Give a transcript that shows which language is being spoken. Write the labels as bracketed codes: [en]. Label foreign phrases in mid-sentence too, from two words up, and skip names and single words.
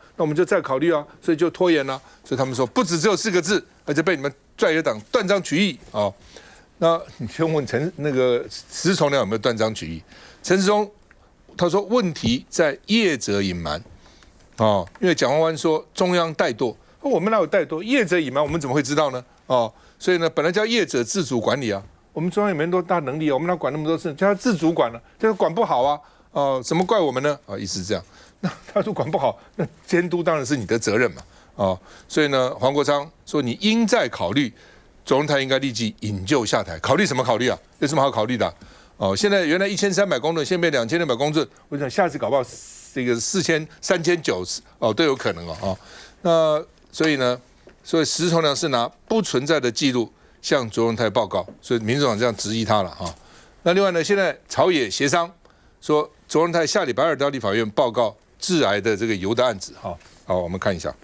[zh] 那我們就再考慮所以就拖延了。所以他們說不只有4個字，而且被你們在野黨斷章取義那你先問石崇良有沒有斷章取義？陳時中他說問題在業者隱瞞因為蔣萬安說中央怠惰，我們哪有怠惰？業者隱瞞我們怎麼會知道呢？所以呢，本來叫業者自主管理我們中央也沒那麼多大能力我們哪管那麼多事？叫他自主管了，叫他管不好怎麼怪我們呢？意思是這樣。那他說管不好，那監督當然是你的責任嘛。所以呢，黃國昌說你應再考慮，卓榮泰應該立即引咎下台。考慮什麼考慮有什麼好考慮的現在原來1300公噸，現在變2600公噸，我想下次搞不好這個4000、3900都有可能那所以呢，所以石崇良是拿不存在的記錄向卓榮泰報告，所以民眾黨這樣質疑他了那另外呢，現在朝野協商說卓榮泰下禮拜2到立法院報告致癌的這個油的案子好，我們看一下。